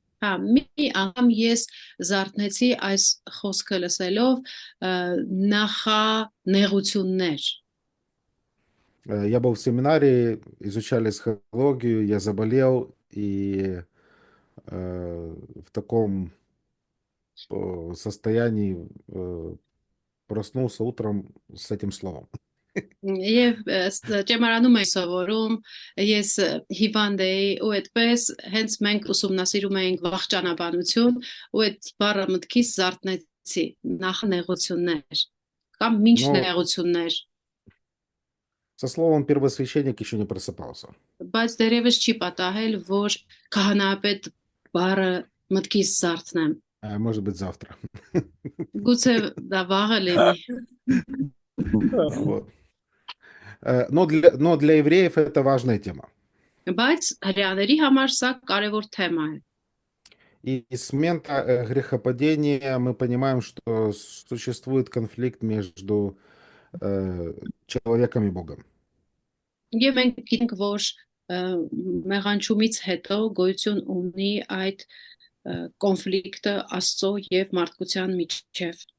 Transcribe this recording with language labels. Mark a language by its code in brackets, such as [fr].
[hy] Հա, մի անգամ ես զարթնեցի այս խոսքը լսելով նախանեղություններ։ [ru] Я был в семинарии, изучали эсхатологию, я заболел и в таком состоянии проснулся утром с этим словом. [hy] Եվ ճեմարանում էի սովորում, ես հիվանդ էի ու այդպես հենց մենք ուսումնասիրում էինք վախճանաբանություն ու այդ բառը մտքիս զարթնեցի նախանեղություններ կամ մինչնեղություններ։ [ru] Со словом первосвященник еще не просыпался. [hy] Բայց դերևս չի պատահել, որ քահանայապետ բառը մտքիս զարթնեմ։ [ru] Может быть, завтра. [hy] Գուցե դա վաղը լինի։ [ru] Но для евреев это важная тема. [hy] Բայց հрьяաների համար սա կարևոր թեմա է։ [ru] И с момента грехопадения мы понимаем, что существует конфликт между человеком и Богом. [hy] Եվ մենք գիտենք, որ մեղանչումից հետո գոյություն ունի այդ կոնֆլիկտը Աստծո եւ մարդկության միջև։